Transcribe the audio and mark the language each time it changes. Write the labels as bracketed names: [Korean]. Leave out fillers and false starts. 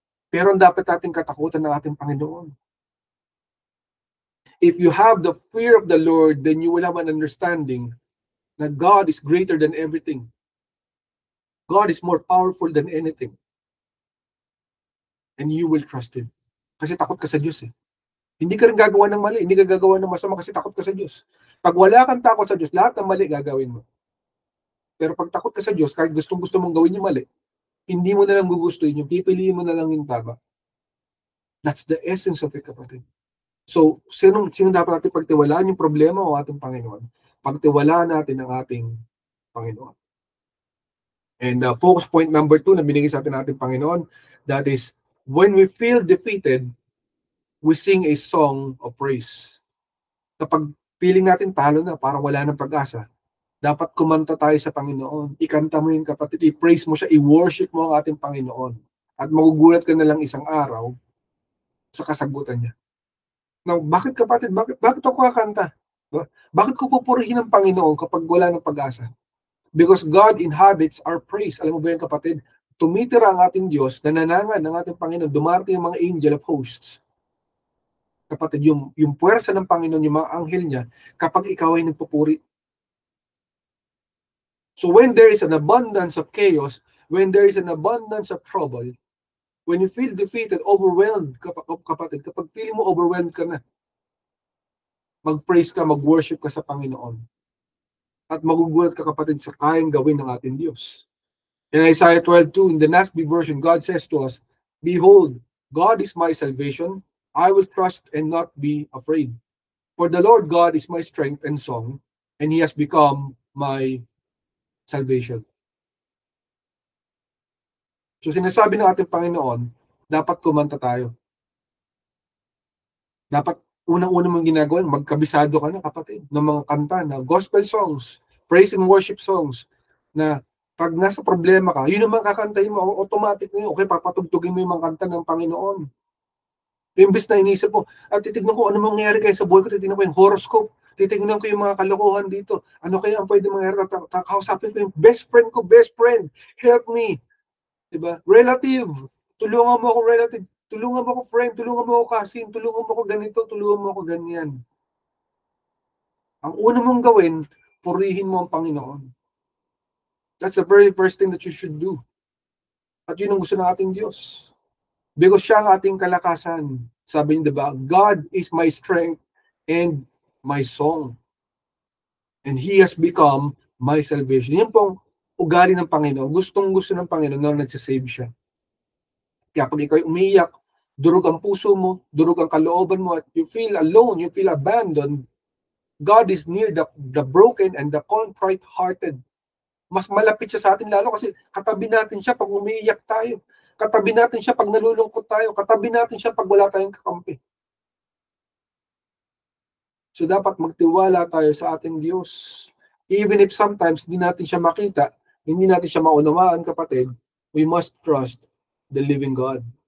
[Filipino] Pero ang dapat nating katakutan ng ating Panginoon. [English] If you have the fear of the Lord, then you will have an understanding that God is greater than everything. God is more powerful than anything. And you will trust Him. [Filipino] Kasi takot ka sa Diyos eh. Hindi ka rin gagawa ng mali, hindi ka gagawa ng masama kasi takot ka sa Diyos. Pag wala kang takot sa Diyos, lahat ng mali gagawin mo. Pero pag takot ka sa Diyos, kahit gustong-gusto mong gawin yung mali, hindi mo na lang gugustuhin yung pipiliin mo na lang yung tama. [English] That's the essence of it, kapatid. [Filipino] So, sino dapat natin pagtiwalaan yung problema o ating Panginoon? Pagtiwalaan natin ang ating Panginoon. [English] And focus point number 2 [Filipino] na binigay sa atin ng ating Panginoon, [English] that is, when we feel defeated, we sing a song of praise. [Filipino] Kapag feeling natin talo na, parang wala ng pag-asa, dapat kumanta tayo sa Panginoon. Ikanta mo yun, kapatid. I-praise mo siya, i-worship mo ang ating Panginoon. At magugulat ka na lang isang araw sa kasagutan niya. Now, bakit kapatid? Bakit ako kakanta? Bakit ko pupurihin ang Panginoon kapag wala ng pag-asa? [English] Because God inhabits our praise. [Filipino] Alam mo ba yan, kapatid? Tumitira ang ating Diyos, nananangan ng ating Panginoon, dumarating ang mga angel of hosts. Kapatid, yung puwersa ng Panginoon, yung mga anghel niya, kapag ikaw ay nagpupuri. [English] So when there is an abundance of chaos, when there is an abundance of trouble, when you feel defeated, overwhelmed, kapatid, [Filipino] kapag feeling mo overwhelmed ka na, mag-praise ka, mag-worship ka sa Panginoon. At magugulat ka, kapatid, sa kayang gawin ng ating Diyos. [English] In Isaiah 12:2, in the NASB version, God says to us, "Behold, God is my salvation. I will trust and not be afraid. For the Lord God is my strength and song, and He has become my salvation." [Filipino] So sinasabi ng ating Panginoon, dapat kumanta tayo. Dapat unang-una mong ginagawa, magkabisado ka na, kapatid, ng mga kanta na gospel songs, praise and worship songs, na pag nasa problema ka, yun naman kakantahin mo, automatic na yun. Okay, papatugtugin mo yung mga kanta ng Panginoon. Imbis na inisip mo, at titignan ko ano mangyayari kayo sa buhay ko, titignan ko yung horoscope, titignan ko yung mga kalokohan dito, ano kaya ang pwede mangyayari, kausapin ko yung best friend, help me. Diba? Relative, tulungan mo ako relative, tulungan mo ako friend, tulungan mo ako cousin, tulungan mo ako ganito, tulungan mo ako ganyan. Ang una mong gawin, purihin mo ang Panginoon. [English] That's the very first thing that you should do. [Filipino] At yun ang gusto ng ating Diyos. Because siya ang ating kalakasan. Sabi niya, diba? [English] God is my strength and my song. And He has become my salvation. [Filipino] Yan pong ugali ng Panginoon. Gustong-gusto ng Panginoon na nagsasave siya. Kaya pag ikaw umiyak, durog ang puso mo, durog ang kalooban mo, at [English] you feel alone, you feel abandoned, God is near the broken and the contrite-hearted. [Filipino] Mas malapit siya sa atin lalo kasi katabi natin siya pag umiiyak tayo. Katabi natin siya pag nalulungkot tayo. Katabi natin siya pag wala tayong kakampi. So dapat magtiwala tayo sa ating Diyos. Even if sometimes hindi natin siya makita, hindi natin siya maunawaan, kapatid, [English] we must trust the living God.